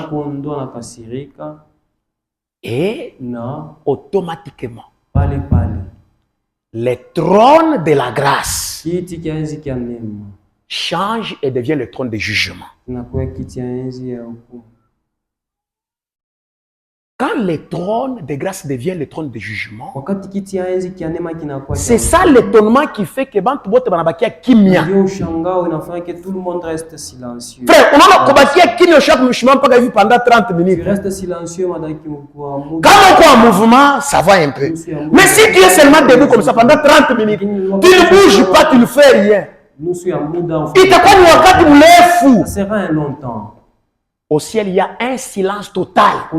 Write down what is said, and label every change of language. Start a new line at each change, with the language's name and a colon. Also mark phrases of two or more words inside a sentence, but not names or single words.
French: Et automatiquement, le trône de la grâce change et devient le trône de jugement. Quand le trône de grâce devient le trône de jugement, c'est ça l'étonnement qui fait que
Swahili: bantu bote banabakia kimya.
French: Frère, on a
Swahili: kobakia kimya
French: chaque
Swahili: mishima mpaka hivi
French: pendant 30 minutes. Quand on est en mouvement, ça va un peu. Mais si tu es seulement debout comme ça pendant 30 minutes, tu ne bouges pas, tu ne fais rien. Ça sera un long temps. Au ciel, il y a un silence total.